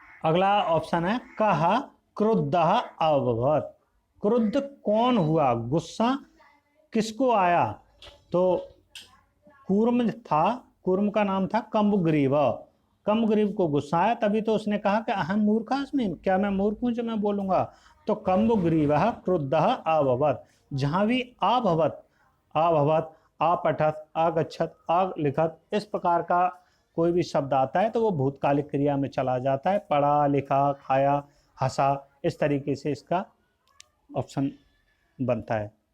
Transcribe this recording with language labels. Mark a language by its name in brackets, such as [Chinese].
[Hindi] अगला ऑप्शन है [Sanskrit] कहा क्रुद्धः अभवत्। [Hindi] क्रुद्ध कौन हुआ, गुस्सा किसको आया, तो कूर्म था, कूर्म का नाम था कम्बग्रीव। कम्बग्रीव को गुस्सा आया, तभी तो उसने कहा कि [Sanskrit] अहम मूर्खास्मि, [Hindi] क्या मैं मूर्ख हूँ जो मैं बोलूँगा। [Sanskrit] तो कम्बग्रीवः क्रुद्धः अभवत्। [Hindi] जहाँ भी अभवत्, अभवत्, अपठत्, अगच्छत्, अलिखत्, इस प्रकार का कोई भी शब्द आता है तो वो भूतकालिक क्रिया में चला जाता है, पढ़ा लिखा खाया हंसा, इस तरीके से इसका ऑप्शन बनता है।